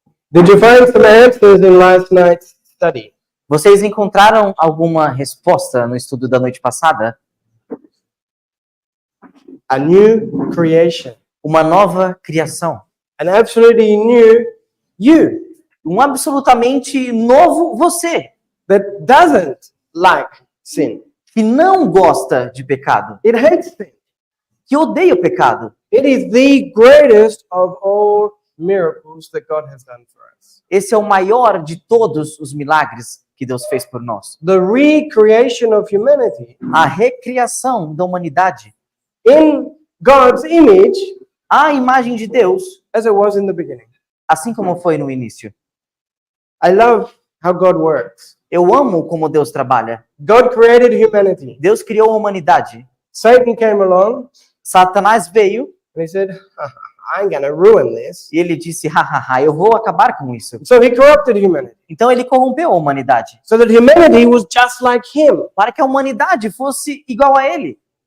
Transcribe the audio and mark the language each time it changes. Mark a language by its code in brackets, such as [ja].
[en] Did you find some answers in last night's study? [pt] Vocês encontraram alguma resposta no estudo da noite passada? [en] A new creation. [pt] uma nova criação, [en] an absolutely new you [pt] um absolutamente novo você, [en] that doesn't like sin. [pt] que não gosta de pecado, [en] It hates sin. [pt] que odeia o pecado. [en] It is the greatest of all miracles that God has done for us. [pt] Esse é o maior de todos os milagres que Deus fez por nós. [en] The recreation of humanity [pt] A recriação da humanidade, [en] in God's image [pt] a imagem de Deus, [en] as it was in the beginning. [pt] assim como foi no início. [en] I love how God works. [pt] Eu amo como Deus trabalha. [en] God created humanity. [pt] Deus criou a humanidade. [en] Satan came along [pt] Satanás veio [en] and he said, I'm going to ruin this. [pt] e ele disse, hahaha, eu vou acabar com isso. [en] So he corrupted humanity [pt] Então ele corrompeu a humanidade, [en] so that humanity was just like him. [pt] para que a humanidade fosse igual a ele.